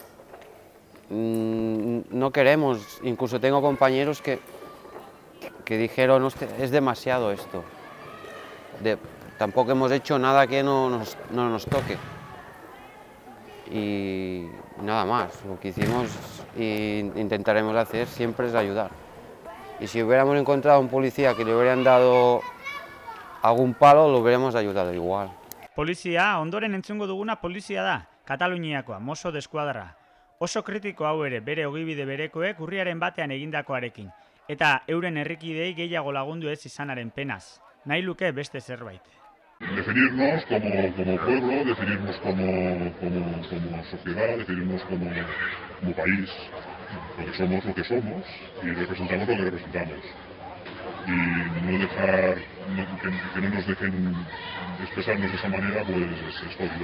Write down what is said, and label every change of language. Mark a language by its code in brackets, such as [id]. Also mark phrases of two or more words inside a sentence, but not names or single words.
[es] No queremos, incluso tengo compañeros que dijeron, es demasiado esto, tampoco hemos hecho nada que no nos toque. Y nada más, lo que hicimos e intentaremos hacer siempre es ayudar. Y si hubiéramos encontrado a un policía que le hubieran dado algún palo, lo hubiéramos ayudado igual. [eu] Polizia, ondoren entzungo duguna polizia da, Kataluniakoa, Mosso d'Esquadra. Oso kritiko hau ere bere ogibide berekoek urriaren batean egindakoarekin, eta euren herrikideei gehiago lagundu ez izanaren penaz. Nahi luke beste zerbait. [es] Definirnos como pueblo, definirnos como sociedad, definirnos como país, porque somos lo que somos y representamos lo que representamos. Y no dejar, que no nos dejen expresarnos de esa manera, pues es jodido.